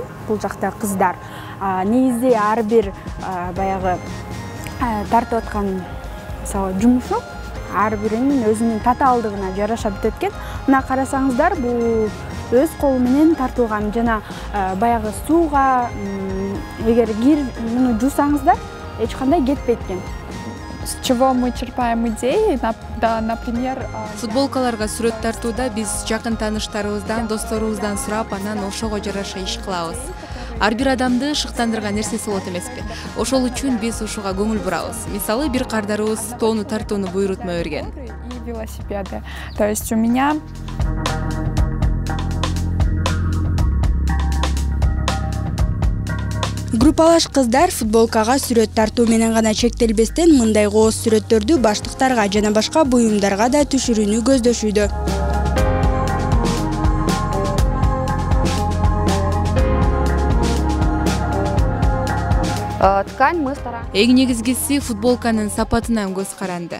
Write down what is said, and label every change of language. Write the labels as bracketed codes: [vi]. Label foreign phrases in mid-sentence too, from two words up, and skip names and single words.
[ky] Бул жакта кыздар негизи ар бир баягы тартып аткан мисалы жумушу ар биринин өзүнүн татаалдыгына жараша бүтөт экен. Мына карасаңыздар, бул өз колу менен тартылган жана баягы сууга эгер кир муну жуусаңыздар эч кандай кетпейт экен. [ru] С чего мы черпаем идеи, например... [ky] Футболкаларга сүрөт тартууда биз жакын тааныштарыбыздан, досторубуздан сурап, анан ошого жараша иш кылабыз. Ар бир адамды шыктандырган нерсеси болот эмеспи. Ошол үчүн биз ушуга көңүл бурабыз. Мисалы, бир кардарыбыз тоону тартууну буйрутма берген. [ru] И велосипеды. То есть у меня... [ky] Группалаш кыздар футболкага сүрөт тартуу менен гана чектелбестен мындай кооз сүрөттөрдү баштыктарга жана башка буюмдарга да түшүрүүнү көздөшүүдө. Эң негизгиси футболканын сапатынан көз каранды.